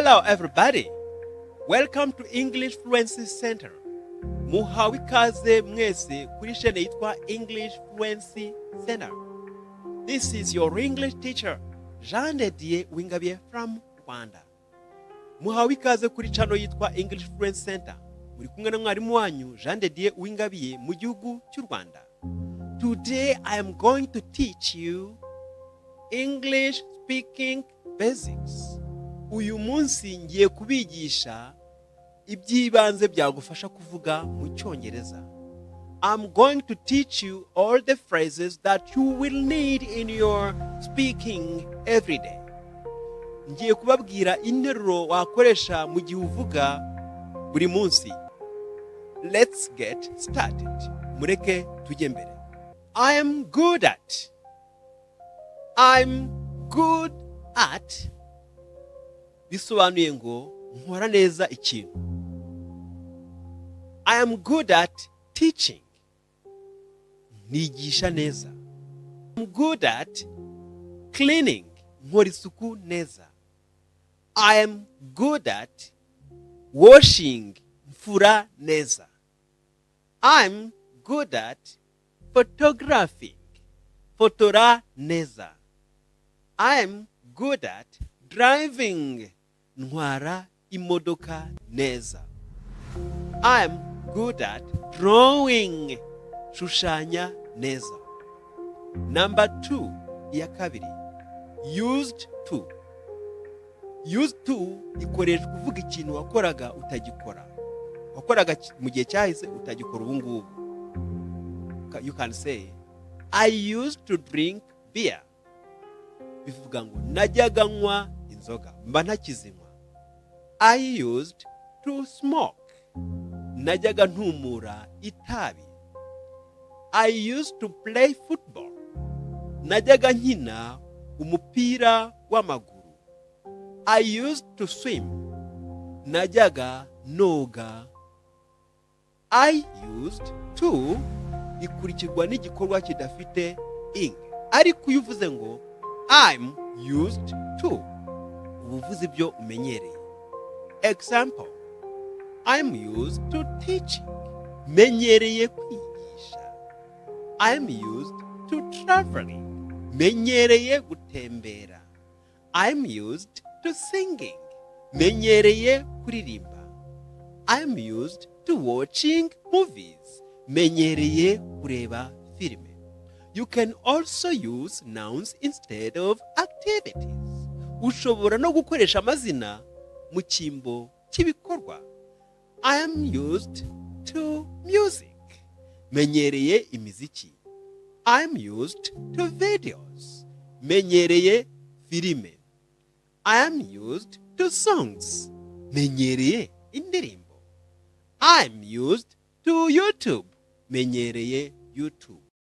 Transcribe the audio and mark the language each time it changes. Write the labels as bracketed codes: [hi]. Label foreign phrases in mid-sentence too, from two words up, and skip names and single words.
[en] everybody. Welcome to English Fluency Center. [rw] Muhawe ikaze mwese kuri chaîne yitwa English Fluency Center. [en] This is your English teacher, Dieu Uwingabiye from Rwanda. [rw] Muhawe ikaze kuri channel yitwa English Fluency Center. Muri kumwe na mwarimu wanyu Dieu Uwingabiye mu gihugu cy'u Rwanda. [en] Today I am going to teach you English speaking basics. [rw] Uyu munsi ngiye kubigisha iby'ibanze byagufasha kuvuga mu Cyongereza. [en] I'm going to teach you all the phrases that you will need in your speaking every day. [rw] Ngiye kubabwira interuro wakoresha mu gihe uvuga buri munsi. [en] Let's get started. [rw] Mureke tujye mbere. [en] I am good at. I'm good at. [rw] Bisobanuye ngo nkora neza ikintu. [en] I am good at teaching. [rw] Nigisha neza. [en] I'm good at cleaning. [rw] Nkora isuku neza. [en] I am good at washing. [rw] Mfura neza. [en] I'm good at photographing. [rw] Fotora neza. [en] I'm good at driving. [rw] Ntwara imodoka neza. [en] I'm good at drawing. [rw] Shushanya neza. Number 2, ya kabiri. [en] Used to. Used to [rw] ikoreshwa kuvuga ikintu wakoraga utagikora. Wakoraga mu gihe cyahise utagikora ubu ngubu. [en] You can say, I used to drink beer. [rw] Bivuga ngo najyaga nywa inzoga mba ntakizinywa. [en] I used to smoke. [rw] Najyaga ntumura itabi. [en] I used to play football. [rw] Najyaga nkina umupira w'amaguru. [en] I used to swim. [rw] Najyaga noga. [en] I used to [rw] ikurikirwa n'igikorwa kidafite ing. Ariko iyo uvuze ngo [en] I'm used to, [rw] uvuze ibyo umenyereye. [en] Example, I'm used to teaching. [rw] Menyereye kwigisha. [en] I'm used to traveling. [rw] Menyereye gutembera. [en] I'm used to singing. [rw] Menyereye kuririmba. [en] I'm used to watching movies. [rw] Menyereye kureba filime. [en] You can also use nouns instead of activities. [rw] Ushobora no gukoresha amazina mu cyimbo cy'ibikorwa. [en] I am used to music. [rw] Menyereye imiziki. [en] I'm used to videos. [rw] Menyereye filime. [en] I am used to songs. [rw] Menyereye indirimbo. [en] I'm used to YouTube. [rw] Menyereye YouTube.